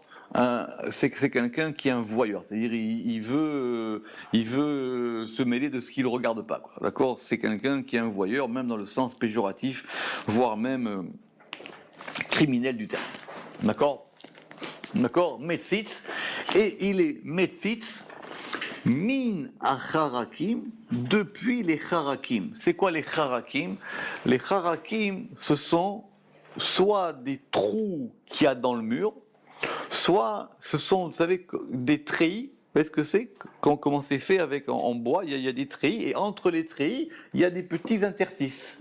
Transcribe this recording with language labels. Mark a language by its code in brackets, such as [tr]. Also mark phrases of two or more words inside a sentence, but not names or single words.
[fr] C'est quelqu'un qui est un voyeur, c'est-à-dire il veut se mêler de ce qu'il ne regarde pas. Quoi. D'accord? C'est quelqu'un qui est un voyeur, même dans le sens péjoratif, voire même criminel du terme. D'accord? D'accord? Metzitz, et il est [he] מציץ מן החרכים, [fr] depuis les charakim. C'est quoi les charakim? Les charakim, ce sont soit des trous qu'il y a dans le mur, soit ce sont, vous savez, des treillis. Vous savez ce que c'est? Comment c'est fait avec en bois? Il y a des treillis, et entre les treillis, il y a des petits interstices.